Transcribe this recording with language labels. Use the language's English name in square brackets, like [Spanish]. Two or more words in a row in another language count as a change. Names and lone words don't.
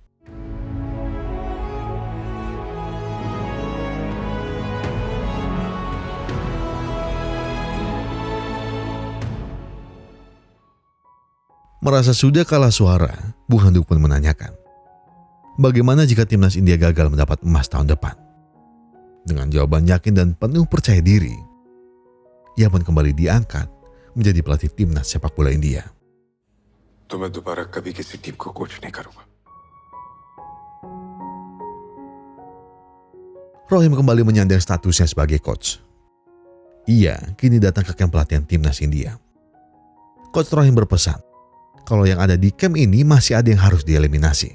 [Indonesian] Merasa sudah kalah suara, Bung Handuk pun menanyakan, bagaimana jika timnas India gagal mendapat emas tahun depan? Dengan jawaban yakin dan penuh percaya diri, ia pun kembali diangkat menjadi pelatih timnas sepak bola India. [Hindi] तो मैं दोबारा कभी किसी टीम को कोच नहीं करूंगा. [Indonesian] Rohim kembali menyandang statusnya sebagai coach. Ia kini datang ke kamp pelatihan timnas India. Coach Rohim berpesan kalau yang ada di kamp ini masih ada yang harus dieliminasi.